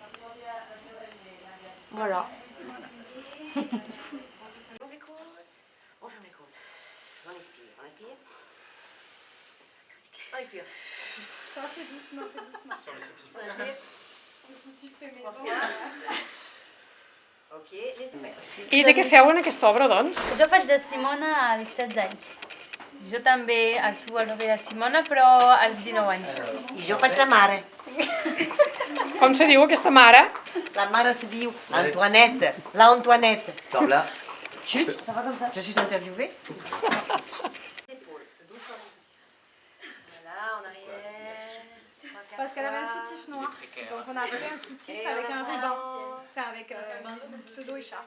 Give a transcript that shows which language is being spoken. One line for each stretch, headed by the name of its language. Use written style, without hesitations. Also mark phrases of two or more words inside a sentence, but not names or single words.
French: Voilà. On ouvre les côtes. On ferme les côtes. On expire. On expire. On expire. Ça fait doucement, Sur le soutif. On inspire. Le soutif fait 3 maison. fois. Ok.
Catalan: I de què feu en aquesta obra, doncs? Jo faig de Simona als 16 anys. Jo també actuo al paper de Simona, però als 19 anys. I jo faig la mare. Com se diu aquesta mare? La mare se diu Antoinette. La Antoinette.
French: Par là. Chut, ça va comme ça. Je suis interviewée. Épaules, doucement dans le soutif. Voilà, en arrière. Parce qu'elle avait un soutif noir. Donc on a fait un soutif avec un ruban. Enfin avec une pseudo-écharpe.